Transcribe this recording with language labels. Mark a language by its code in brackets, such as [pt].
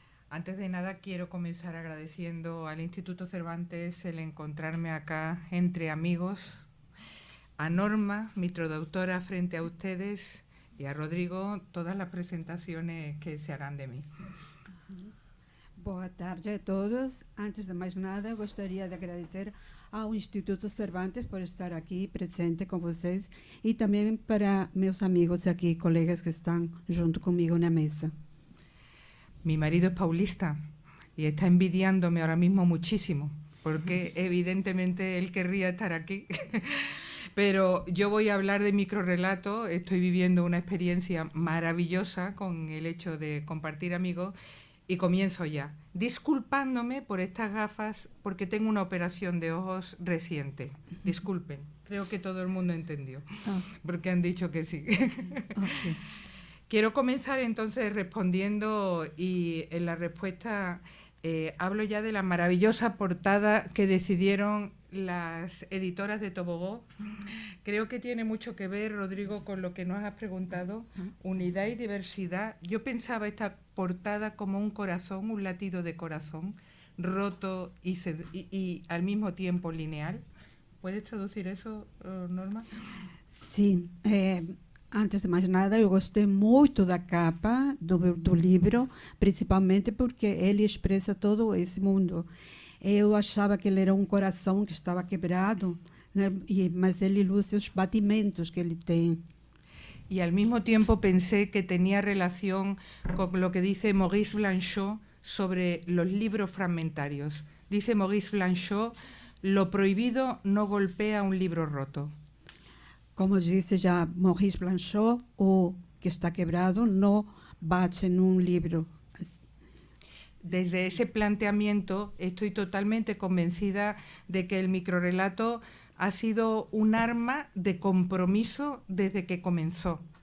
[es] Antes de nada quiero comenzar agradeciendo al Instituto Cervantes el encontrarme acá entre amigos, a Norma, mi traductora, frente a ustedes, y a Rodrigo, todas las presentaciones que se harán de mí. [pt] Boa tarde a todos. Antes de mais nada, gostaria de agradecer ao Instituto Cervantes por estar aqui presente com vocês e também para meus amigos aqui, colegas que estão junto comigo na mesa. [es] Mi marido es paulista y está envidiándome ahora mismo muchísimo, porque evidentemente él querría estar aquí. Pero yo voy a hablar de microrrelato. Estoy viviendo una experiencia maravillosa con el hecho de compartir amigos y comienzo ya, disculpándome por estas gafas porque tengo una operación de ojos reciente. Disculpen, creo que todo el mundo entendió, porque han dicho que sí. [en] Okay. [es] Quiero comenzar entonces respondiendo y en la respuesta hablo ya de la maravillosa portada que decidieron las editoras de Tobogó. Creo que tiene mucho que ver, Rodrigo, con lo que nos has preguntado, unidad y diversidad. Yo pensaba esta portada como un corazón, un latido de corazón, roto y al mismo tiempo lineal. ¿Puedes traducir eso, Norma? [pt] Sim, antes de mais nada, eu gostei muito da capa do livro, principalmente porque ele expressa todo esse mundo. Eu achava que ele era um coração que estava quebrado, né? Mas ele ilustra os batimentos que ele tem. [es] Y al mismo tiempo pensé que tenía relación con lo que dice Maurice Blanchot sobre los libros fragmentarios. Dice Maurice Blanchot, lo prohibido no golpea un libro roto. [pt] Como disse já Maurice Blanchot, o que está quebrado não bate num livro. [es] Desde ese planteamiento estoy totalmente convencida de que el microrrelato ha sido un arma de compromiso desde que comenzó.